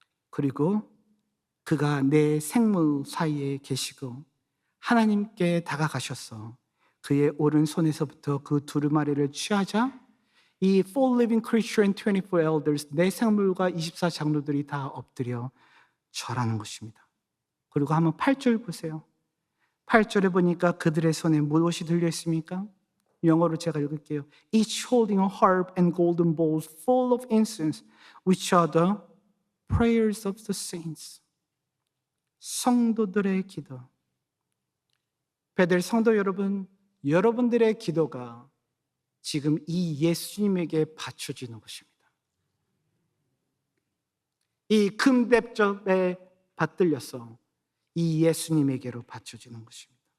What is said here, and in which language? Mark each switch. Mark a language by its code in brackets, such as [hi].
[ko] 그리고 그가 내 생물 사이에 계시고 하나님께 다가가셔서 그의 오른손에서부터 그 두루마리를 취하자 이 [en] four living creature and 24 elders, [ko] 내 생물과 24장로들이 다 엎드려 절하는 것입니다. 그리고 한번 8절 보세요. 8절에 보니까 그들의 손에 무엇이 들려 있습니까? 영어로 제가 읽을게요. [en] Each holding a harp and golden bowls full of incense, which are the prayers of the saints. [ko] 성도들의 기도. 베델 성도 여러분, 여러분들의 기도가 지금 이 예수님에게 바쳐지는 것입니다. 이 금대접에 받들려서 이 예수님에게로 바쳐지는 것입니다.